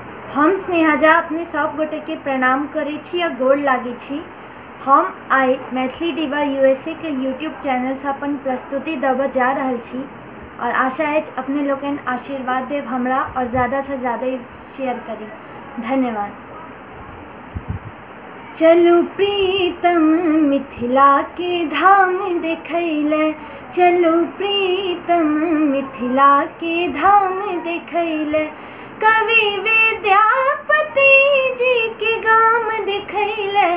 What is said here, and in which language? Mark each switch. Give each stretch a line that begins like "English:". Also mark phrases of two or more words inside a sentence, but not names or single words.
Maithili: हम स्नेहाजा अपने सब गोटे के प्रणाम करै छी आ गोड़ लागे छी। हम आइ मैथिली डिवा यूएसए के
English: YouTube channel
Maithili: से अपन प्रस्तुति देबऽ जा रहल छी और आशा है अपने लोगन आशीर्वाद देव हमरा और ज़्यादा से ज़्यादा शेयर करी। धन्यवाद। चलू प्रीतम मिथिला के धाम देखैले, चलू प्रीतम मिथिला के धाम देखैले, कवि विद्यापति जी के गाम देखैले।